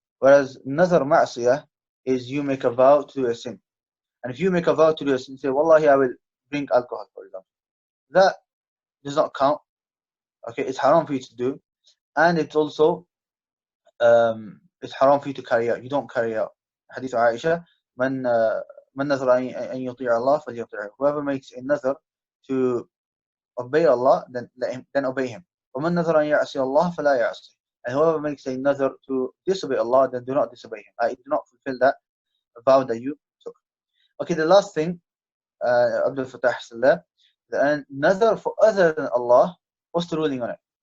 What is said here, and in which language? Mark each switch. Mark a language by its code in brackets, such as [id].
[en] Whereas nazar ma'asiyah is you make a vow to do a sin. And if you make a vow to do a sin, say, Wallahi, I will drink alcohol, for example. That does not count. Okay, it's haram for you to do. And it's also, it's haram for you to carry out. You don't carry out. Hadith of Aisha, [ar] من نذر أن يطيع الله فليطيعه. [en] Whoever makes a nazar to obey Allah, then obey him. [ar] ومن نذر أن يعصي الله فلا يعصي. [en] And whoever makes a nazar to disobey Allah, then do not disobey him. Do not fulfill that vow that you took. Okay, the last thing, Abdul Fattah said, the nazar for other than Allah, what's the ruling on it?